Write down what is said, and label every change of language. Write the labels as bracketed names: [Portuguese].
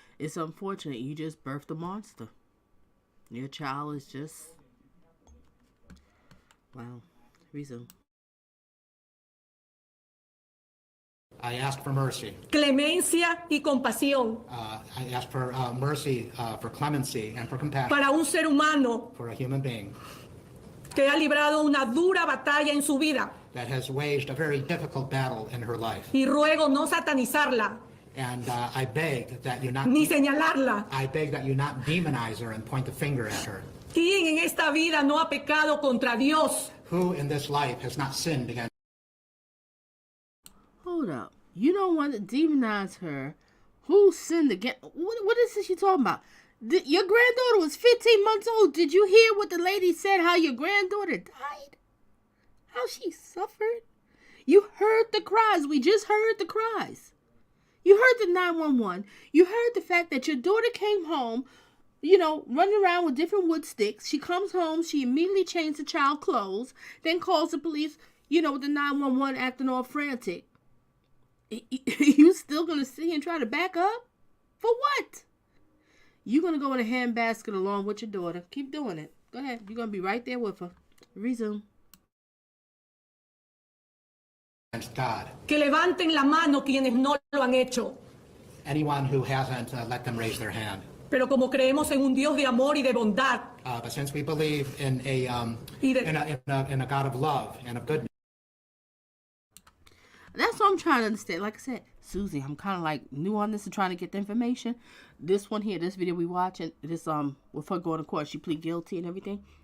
[English] It's unfortunate. You just birthed a monster. Your child is just... Wow. Resume. I asked for mercy. [Spanish] Clemencia y compasión [English] I asked for mercy, for clemency, and for compassion [Spanish] para un ser humano [English] for a human being [Spanish] que ha librado una dura batalla en su vida. [English] that has waged a very difficult battle in her life. [Spanish] Y ruego no satanizarla, [English] And I beg that you not [Spanish] ni señalarla. [English] I beg that you not demonize her and point the finger at her. [Spanish] ¿Quién en esta vida no ha pecado contra Dios? [English] Who in this life has not sinned against? Hold up. You don't want to demonize her. Who sinned again? What is this you talking about? Your granddaughter was 15 months old. Did you hear what the lady said, how your granddaughter died? How she suffered? You heard the cries. We just heard the cries. You heard the 911. You heard the fact that your daughter came home, you know, running around with different wood sticks. She comes home. She immediately changed the child clothes, then calls the police, you know, with the 911 acting all frantic. You still gonna sit here and try to back up? For what? You're gonna go in a handbasket along with your daughter. Keep doing it. Go ahead. You're gonna be right there with her. Resume. God. [Spanish] Que levanten la mano quienes no lo han hecho. [English] Anyone who hasn't, let them raise their hand. [Spanish] Pero como creemos en un Dios de amor y de bondad, [English] But since we believe in a God of love and of goodness. That's what I'm trying to understand. Like I said, Susie, I'm kind of like new on this and trying to get the information. This one here, this video we watching, this with her going to court, she plead guilty and everything.